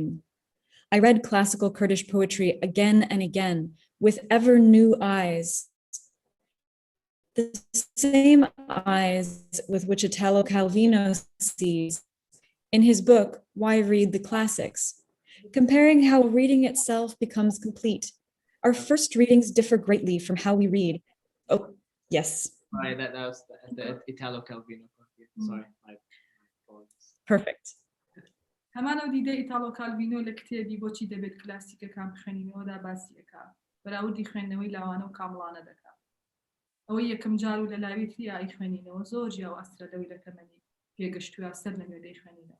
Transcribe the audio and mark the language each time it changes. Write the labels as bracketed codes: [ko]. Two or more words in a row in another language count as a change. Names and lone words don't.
[en] I read classical Kurdish poetry again and again with ever new eyes, the same eyes with which Italo Calvino sees in his book, Why Read the Classics, comparing how reading itself becomes complete. Our first readings differ greatly from how we read. Oh, yes. Right, that was the Italo Calvino. Sorry. Perfect. [ckb] هەمانە دیدە ئیتالۆ کالڤینۆ لە کتێبی بۆچی دەبێت کلاسیکەکان بخوێنینەوەدا باسیەکە بەراوردی خوێندنەوەی لاوانە و کامڵانە دەکات. ئەوەی یەکەم جار و لە لاوێتی ئای خوێنینەوە زۆر جیا و ئەسترە لەوەی لە تەمەنی پێگەشتووە سەر لە نوێدەی خوێنینەوە.